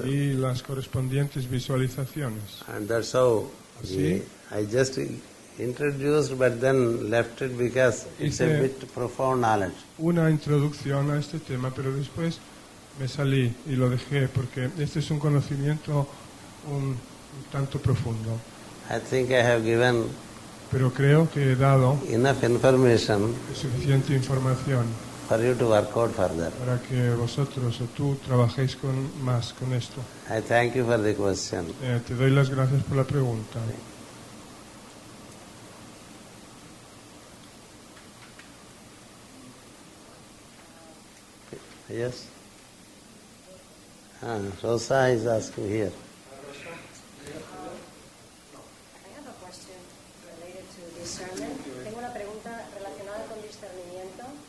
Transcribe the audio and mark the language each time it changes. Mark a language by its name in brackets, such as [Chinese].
[Spanish] y las correspondientes visualizaciones. [English] And that's how [Spanish] Así. [English] I just introduced but then left it because it's a [Spanish] Hice- [English] bit profound knowledge. [Spanish] Una introducción a este tema, pero después me salí y lo dejé porque este es un conocimiento un tanto profundo. [English] I think I have given [Spanish] Pero creo que he dado [English] enough information [Spanish] suficiente información [English] for you to work out further. [Spanish] para que vosotros o tú trabajéis más con esto. [English] I thank you for the question. [Spanish] Te doy las gracias por la pregunta. [English] Yes? Rosa is asking here. I have a question related to discernment. [Spanish] Tengo una pregunta relacionada con discernimiento.